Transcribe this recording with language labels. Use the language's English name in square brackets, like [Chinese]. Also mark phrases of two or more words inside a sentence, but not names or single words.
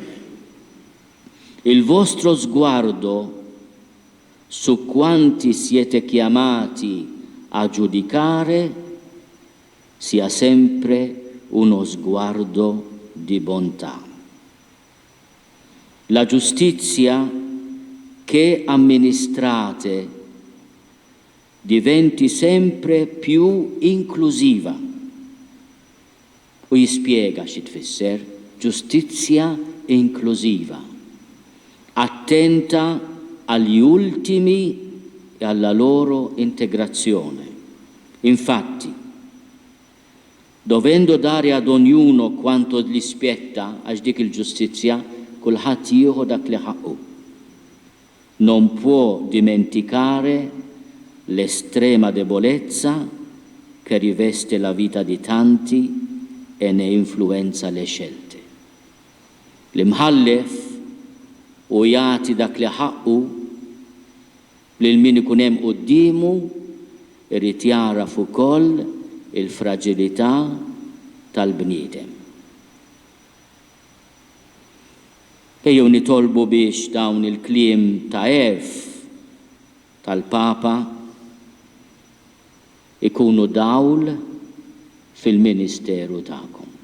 [Italian] Il vostro sguardo su quanti siete chiamati a giudicare sia sempre uno sguardo di bontà. La giustizia che amministrate diventi sempre più inclusiva. [Maltese] U jispjega xi tfisser ġustizzja inklusiva, [Italian] attenta agli ultimi e alla loro integrazione. Infatti, dovendo dare ad ognuno quanto gli spetta, [Maltese] għax dik il-ġustizzja, kulħadd jieħu dak li ħaqqu. [Italian] Non può dimenticare l'estrema debolezza che riveste la vita di tanti e ne influenza le scelte. [Maltese] L-imħallef u jagħti dak li ħaqqu lil min ikun hemm qudiemu irid jaraf ukoll il-fraġilità tal-bniedem. Ejjew nitolbu biex dawn il-kliem ta' tal-Papa ikunu dawl fil-ministeru tagħkom.